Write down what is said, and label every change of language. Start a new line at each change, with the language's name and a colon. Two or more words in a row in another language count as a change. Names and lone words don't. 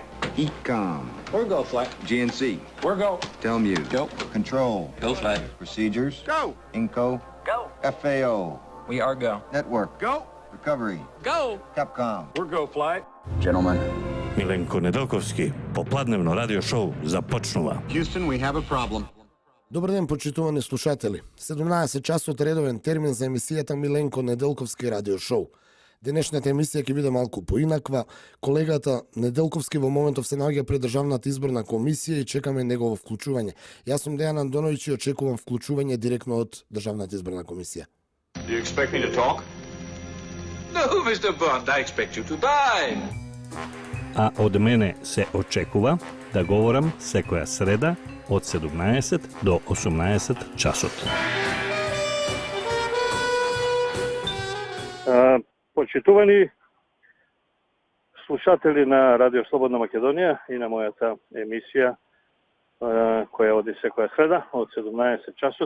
English: Ecom. We're go flight. GNC. We're go. Telmuse. Go. Control. Go flight. Procedures. Go. Inco. Go. FAO. We are go. Network. Go. Recovery. Go. Capcom. We're go flight. Gentlemen.
Macedonian: Milenko Nedeljkovski, попладневно радио шоу започнува.
English: Houston, we have a problem.
Macedonian: Добар ден, почитувани слушатели. 17 часот редовен термин за емисијата Миленко Неделковски радио шоу. Денешната емисија ќе биде малку поинаква. Колегата Неделковски во моментов се наоѓа пред Државната изборна комисија и чекаме негово вклучување. Јас сум Дејан Андоновиќ и очекувам вклучување директно од Државната изборна комисија.
English: Do you expect me to talk? No, Mr. Bond, I expect you to die.
Macedonian: А од мене се очекува да говорам секоја среда од 17 до 18 часот. Почитувани слушатели на Радио Слободна Македонија и на мојата емисија која оди секоја среда од 17 часот.